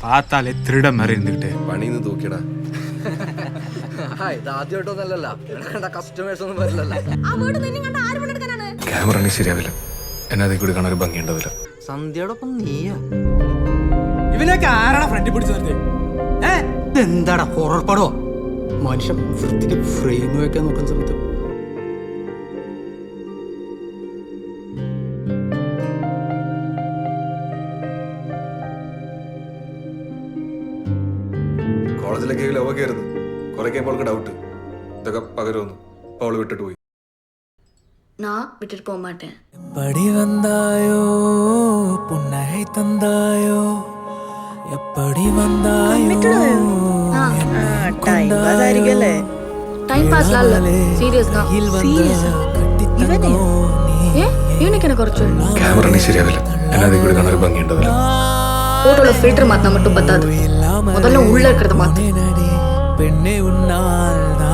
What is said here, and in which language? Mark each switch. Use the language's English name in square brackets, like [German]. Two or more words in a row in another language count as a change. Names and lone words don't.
[Tamil] பார்த்தாலே திருட மாதிரி இருந்துகிட்டு [Malayalam] പണിന്ന് തൂക്കിയടാ. ക്യാമറ ശരിയാവില്ല. എന്നെ അതിൽ കൂടി കാണാൻ ഒരു ഭംഗിയുണ്ടാവില്ല. സന്ധ്യയോടൊപ്പം നീയാ? ഇവനൊക്കെ ആരാണ് ഫ്രണ്ടിൽ പിടിച്ചു നിർത്തി? എന്താടാ ഹൊറർ പടോ? മനുഷ്യൻ വൃത്തിക്ക് ഫ്രെയിം വെക്കാൻ നോക്കുന്ന സമയത്ത് കോളേജിലൊക്കെ ലവൊക്കെ ആയിരുന്നു. കുറെ കഴിയുമ്പോൾ അവൾക്ക് ഡൗട്ട് ഇതൊക്കെ പകരുമെന്ന്. അപ്പൊ അവള് വിട്ടിട്ട് പോയി. [Tamil] நான் விட்டுட்டு போக மாட்டேன். எப்படி வந்தாயோ புன்னகை தந்தாயோ எப்படி வந்தாயோ [English] time pass [Tamil] ஆയിരിക്കല്ലേ? டைம் பாஸ்லாம் இல்ல, சீரியஸ் தான். [Malayalam] സീരിയസ്? ഇവനെ ഇവനൊക്കെ കുറച്ച് ക്യാമറ ശരിയാവില്ല. എന്നെ അതിൽ കൂടി കാണാൻ ഒരു ഭംഗിയുണ്ടാവില്ല. [Tamil] போட்டோல ஃபில்டர் மாத்தினா மட்டும் பத்தாது, முதல்ல உள்ள இருக்கிறத மாத்து. பெண்ணே உன்னால்